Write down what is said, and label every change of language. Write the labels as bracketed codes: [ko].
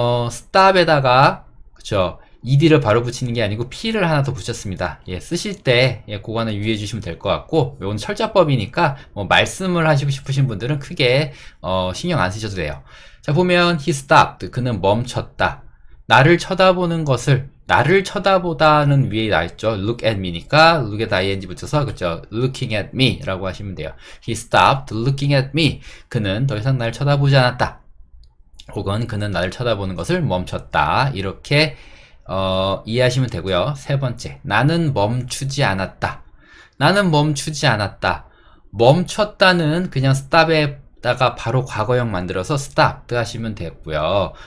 [ko] stop에다가, 그쵸, ed를 바로 붙이는 게 아니고 p를 하나 더 붙였습니다. 예, 쓰실 때 그거 하나 유의해 주시면 될 것 같고, 이건 철자법이니까 뭐 말씀을 하시고 싶으신 분들은 크게 신경 안 쓰셔도 돼요. 자, 보면 [en] he stopped, [ko] 그는 멈췄다. 나를 쳐다보는 것을, 나를 쳐다보다는 위에 나있죠. [en] look at me [ko] 니까 look에 ing 붙여서, 그쵸, [en] looking at me [ko] 라고 하시면 돼요. [en] he stopped looking at me, [ko] 그는 더 이상 나를 쳐다보지 않았다, 혹은 그는 나를 쳐다보는 것을 멈췄다, 이렇게 이해하시면 되고요. 세 번째, 나는 멈추지 않았다. 나는 멈추지 않았다. 멈췄다는 그냥 stop에다가 바로 과거형 만들어서 stop 하시면 되고요.